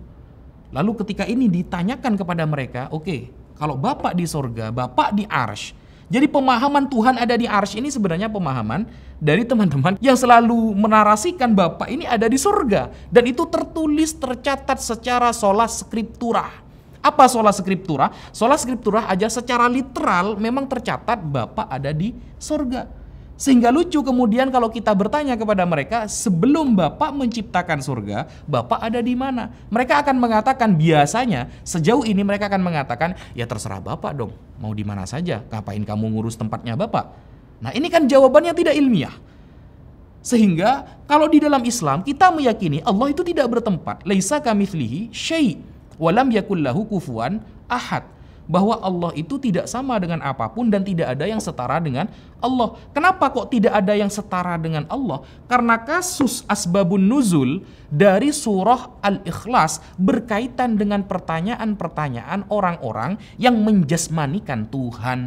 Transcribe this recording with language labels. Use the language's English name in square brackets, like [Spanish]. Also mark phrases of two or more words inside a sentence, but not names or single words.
[Indonesian] Lalu ketika ini ditanyakan kepada mereka, oke, kalau Bapa di sorga, Bapa di arsy. Jadi pemahaman Tuhan ada di arsy ini sebenarnya pemahaman dari teman-teman yang selalu menarasikan Bapa ini ada di surga. Dan itu tertulis, tercatat secara [Latin] sola scriptura. [Indonesian] Apa [Latin] sola scriptura? Sola scriptura [Indonesian] aja secara literal memang tercatat Bapa ada di surga. Sehingga lucu kemudian kalau kita bertanya kepada mereka, sebelum Bapak menciptakan surga, Bapak ada di mana? Mereka akan mengatakan, biasanya sejauh ini mereka akan mengatakan, ya terserah Bapak dong, mau di mana saja, ngapain kamu ngurus tempatnya Bapak? Nah ini kan jawabannya tidak ilmiah. Sehingga kalau di dalam Islam kita meyakini Allah itu tidak bertempat, [Arabic] ليس كمثله شيء ولم يكن له كفوا أحد. [Indonesian] Bahwa Allah itu tidak sama dengan apapun dan tidak ada yang setara dengan Allah. Kenapa kok tidak ada yang setara dengan Allah? Karena kasus [Arabic] أسباب النزول [Indonesian] dari surah Al-Ikhlas berkaitan dengan pertanyaan-pertanyaan orang-orang yang menjasmanikan Tuhan.